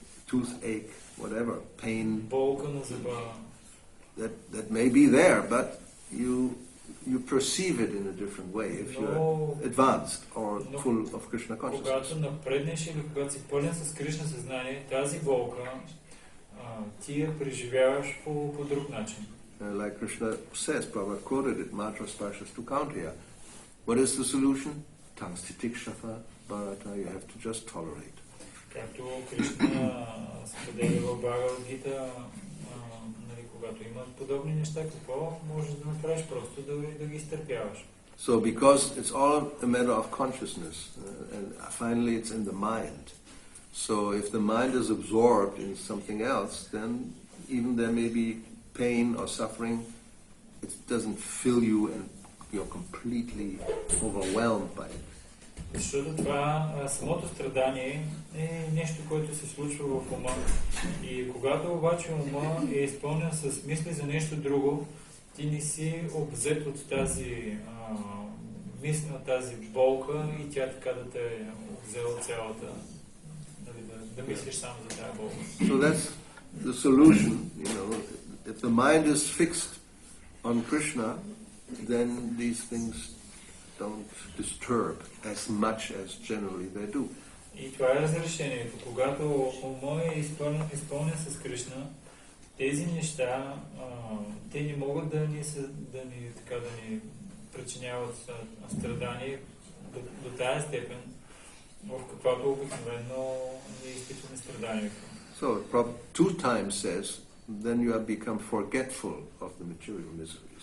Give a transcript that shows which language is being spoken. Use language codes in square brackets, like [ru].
[en] Toothache, whatever, pain, [bg] Болка на зъба. [en] that may be there, but you perceive it in a different way if you're advanced or full of Krishna consciousness. [bg] Когато напреднеш или когато си пълен с Кришна съзнание, тази болка ти я преживяваш по друг начин. [en] Like Krishna says, Prabhupada quoted it, Matra Sparshas to count here. What is the solution? Tangstitikshava Bharata, you have to just tolerate. [bg] Както Кришна споделя в Бхагавад Гита, когато има подобни неща, какво можеш да направиш? Просто да ги изтърпяваш. [en] So because it's all a matter of consciousness, and finally it's in the mind. So if the mind is absorbed in something else, then even there may be pain or suffering, it doesn't fill you and you're completely overwhelmed by it. [bg] Защото това самото страдание е нещо, което се случва в ума. И когато обаче ума е изпълнен с мисли за нещо друго, ти не си обзет от тази мисля, тази болка и тя така да те е обзела цялата, да мислиш само за тази болка. [en] So that's the solution, you know. If the mind is fixed on Krishna, then these things don't disturb as much as generally they do. [bg] И това е разрешението. Когато ума е изпълнен с Кришна, тези неща, те не могат да ни причиняват страдания до тази степен, в каквато обикновено не изпитваме страдания. [en] So Prabhupada 2 times says, then you have become forgetful of the material miseries.